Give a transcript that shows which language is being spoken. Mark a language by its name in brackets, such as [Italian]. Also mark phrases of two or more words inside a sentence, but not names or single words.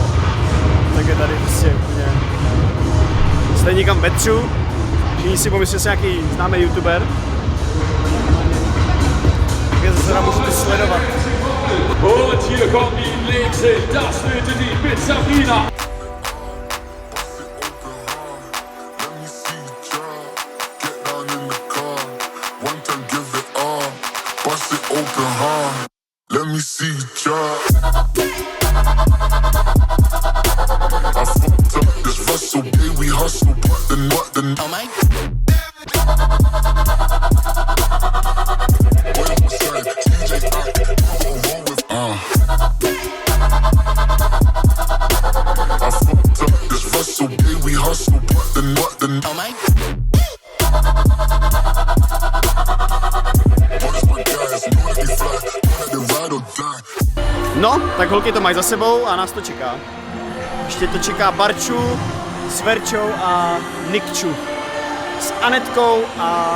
[Czech] Tak je tady prostě úplně... Jste někam vetřu, všichni si pomyslí, že jste nějaký známý youtuber. Tak je zase můžete sledovat. [German] Und hier kommen die Nächsten, das wird die Pizzerina. [English] Let me see you try. I fucked up this Russell, yeah, we hustle, but then oh my. I fucked up this Russell, yeah, we hustle, but then oh my. [Czech] No, tak holky to mají za sebou a nás to čeká. Ještě to čeká Barču s Verčou a Nikču. S Anetkou a...